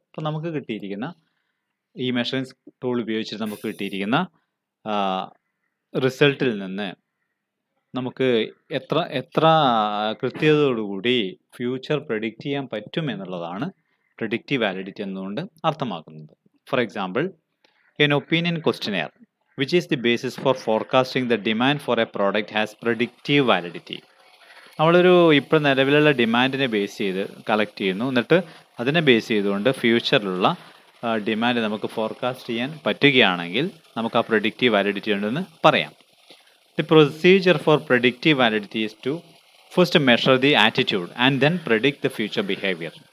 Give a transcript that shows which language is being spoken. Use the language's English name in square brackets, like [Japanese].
[Malayalam] അപ്പോൾ നമുക്ക് കിട്ടിയിരിക്കുന്ന ഈ മെഷറിംഗ് ടൂൾ ഉപയോഗിച്ച് നമുക്ക് കിട്ടിയിരിക്കുന്ന റിസൾട്ടിൽ നിന്ന് നമുക്ക് എത്ര കൃത്യതയോടുകൂടി ഫ്യൂച്ചർ പ്രെഡിക്റ്റ് ചെയ്യാൻ പറ്റും എന്നുള്ളതാണ് predictive validity എന്നുകൊണ്ട് അർത്ഥമാക്കുന്നത്. [English] For example, an opinion questionnaire, which is the basis for forecasting the demand for a product, has predictive validity. [Malayalam] നമ്മളൊരു ഇപ്പോൾ നിലവിലുള്ള ഡിമാൻഡിനെ ബേസ് ചെയ്ത് കളക്ട് ചെയ്യുന്നു, എന്നിട്ട് അതിനെ ബേസ് ചെയ്തുകൊണ്ട് ഫ്യൂച്ചറിലുള്ള ഡിമാൻഡ് നമുക്ക് ഫോർകാസ്റ്റ് ചെയ്യാൻ പറ്റുകയാണെങ്കിൽ നമുക്ക് ആ predictive validity ഉണ്ടെന്ന് പറയാം. [English] The procedure for predictive validity is to first measure the attitude and then predict the future behavior.